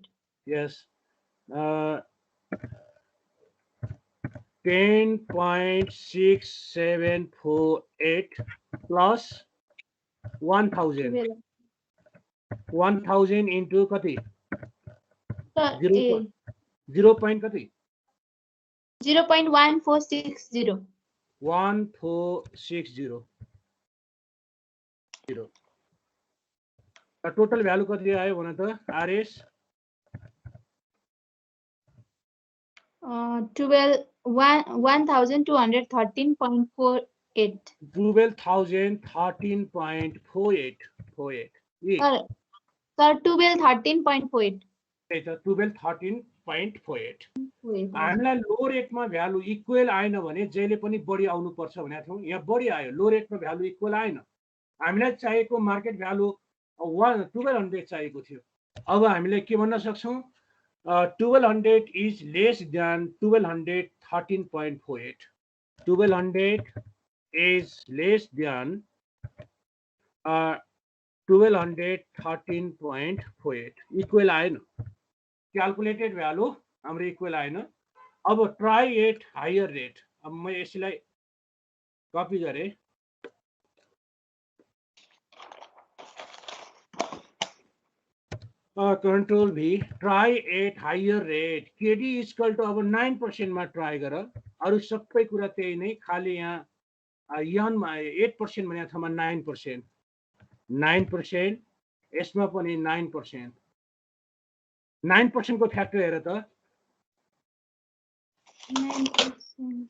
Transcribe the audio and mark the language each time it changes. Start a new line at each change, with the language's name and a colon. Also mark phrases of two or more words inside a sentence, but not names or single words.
English: yes 10.6748 plus 1000 into kati 0 point kati 0.1460
Nepali: 1460
English: total value
Nepali: कति आयो भन त RS 1213.48 12,013.48 सर 1213.48 1213.48 हामीलाई लो रेटमा
English: value equal
Nepali: आएन भने जहिले पनि बढी आउनु पर्छ भनेको थियौं यहाँ बढी आयो लो रेटमा भ्यालु इक्वल आएन हामीलाई चाहिएको
English: market value
Nepali: 1200 चाहिएको थियो अब हामीले के भन्न सक्छौं
English: 1200 is less than 1213.48. 1200 is less than 1213.48.
Nepali: इक्वल आएन,
English: calculated value
Nepali: हाम्रो इक्वल आएन. अब
English: try at higher rate.
Nepali: अब म यसलाई कपी गरेँ.
English: control V try at higher rate.
Nepali: केडी
English: equal to
Nepali: अब 9% मा ट्राई गर. अरु सबै कुरा त्यही नै, खाली यहाँ यनमा 8% भन्ने ठाउँमा 9%. 9%, यसमा पनि 9%. 9% को फ्याक्टर हेर त. 9%.